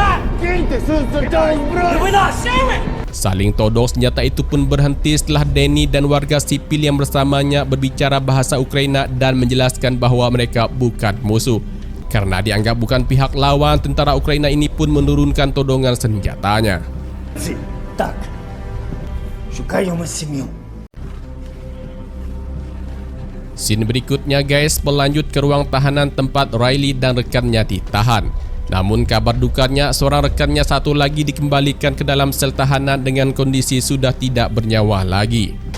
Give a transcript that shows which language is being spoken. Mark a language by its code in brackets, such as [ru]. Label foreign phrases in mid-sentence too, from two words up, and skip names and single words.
[id] Saling todong senjata itu pun berhenti setelah Danny dan warga sipil yang bersamanya berbicara bahasa Ukraina dan menjelaskan bahwa mereka bukan musuh. Karena dianggap bukan pihak lawan, tentara Ukraina ini pun menurunkan todongan senjatanya. [uk] Так. Шукаємо сім'ю. [id] Scene berikutnya guys berlanjut ke ruang tahanan tempat Riley dan rekannya ditahan. Namun kabar dukanya seorang rekannya satu lagi dikembalikan ke dalam sel tahanan dengan kondisi sudah tidak bernyawa lagi.